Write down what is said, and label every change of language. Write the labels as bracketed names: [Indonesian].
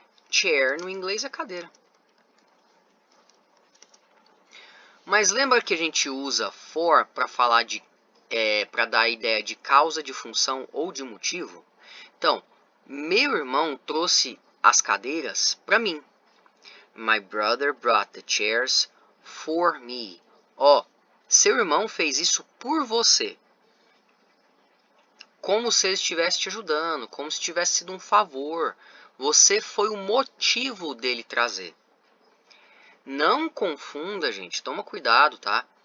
[Portuguese] Chair no inglês é cadeira. Mas lembra que a gente usa for para falar de para dar a ideia de causa, de função ou de motivo? Então, meu irmão trouxe as cadeiras para mim. [English] My brother brought the chairs for me. [Portuguese] Ó, seu irmão fez isso por você. Como se ele estivesse te ajudando, como se tivesse sido um favor. Você foi o motivo dele trazer. Não confunda, gente, toma cuidado, tá?